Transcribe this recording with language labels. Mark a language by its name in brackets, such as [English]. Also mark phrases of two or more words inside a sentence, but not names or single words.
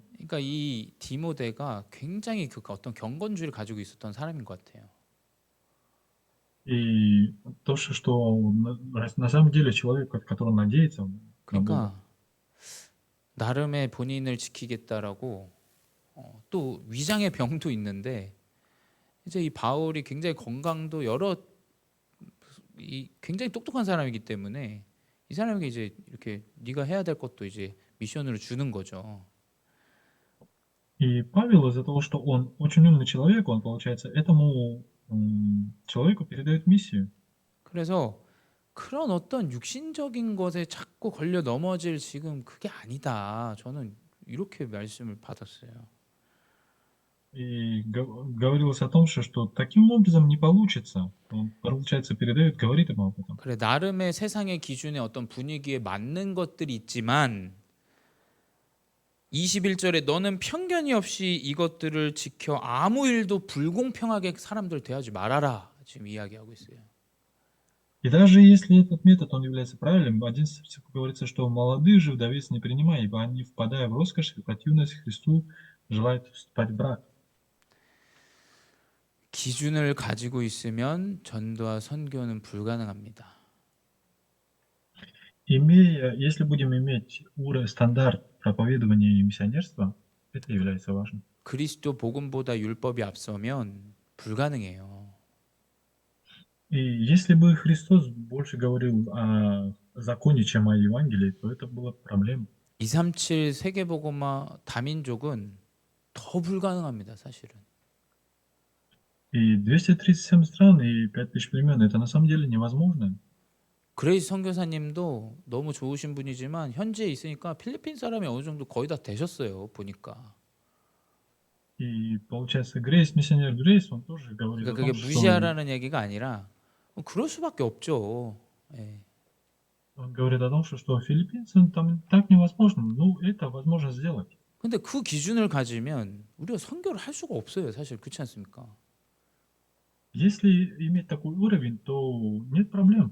[Korean] 그러니까 이 디모데가 굉장히 그 어떤 경건주의를 가지고 있었던 사람인 것 같아요. [Russian] И то, что на самом деле человек, который надеется на Бога. [Korean] 그러니까 나름의 본인을 지키겠다라고 또 위장의 병도 있는데 이제 이 바울이 굉장히 건강도 여러 굉장히 똑똑한 사람이기 때문에 이 사람에게 이제 이렇게 네가 해야 될 것도 이제 미션으로 주는 거죠. [Russian] И Павел из-за того, что он очень умный человек, он, получается, этому человеку передает миссию. [Korean] 그래서 그런 어떤 육신적인 것에 자꾸 걸려 넘어질 지금 그게 아니다. 저는 이렇게 말씀을 받았어요. [Russian] И говорилось о том, что таким образом не получится. Он, получается, говорит ему об этом. [Korean] 그래 나름의 세상의 기준에 어떤 분위기에 맞는 것들이 있지만 21절에 너는 편견이 없이 이것들을 지켜 아무 일도 불공평하게 사람들 대하지 말아라. 지금 이야기하고 있어요. [Russian] И даже если этот метод, он является правильным, в 11 стиху говорится, что молодых же вдовец не принимай, ибо они, впадая в роскошь и противность Христу, желают вступать в брак. [Korean] 기준을 가지고 있으면 전도와 선교는 불가능합니다. [Russian] Если будем иметь стандарт проповедования и миссионерства, это является важным. [Korean] 그리스도 복음보다 율법이 앞서면 불가능해요. [Russian] И если бы Христос больше говорил о законе, чем о Евангелии, то это была проблема. [Korean] 237 세계복음화 다민족은 더 불가능합니다, 사실은. [Russian] И 237 стран и 5000 племен, это на самом деле невозможно. [Korean] 그레이스 선교사님도 너무 좋으신 분이지만 현지에 있으니까 필리핀 사람이 어느 정도 거의 다 되셨어요, 보니까. [Russian] И получается, миссионер Грейс, он тоже говорит [Korean] 그러니까 [Russian] о [Korean] 그게 [Russian] том, что [Korean] 무시하라는 얘기가 아니라 그럴 수밖에 없죠. 예. [Russian] он говорит о том, что филиппинцам там так невозможно. Ну, это возможно сделать. [Korean] 근데 그 기준을 가지면 우리가 선교를 할 수가 없어요, 사실. 그렇지 않습니까? [Russian] Если иметь такой уровень, то нет проблем.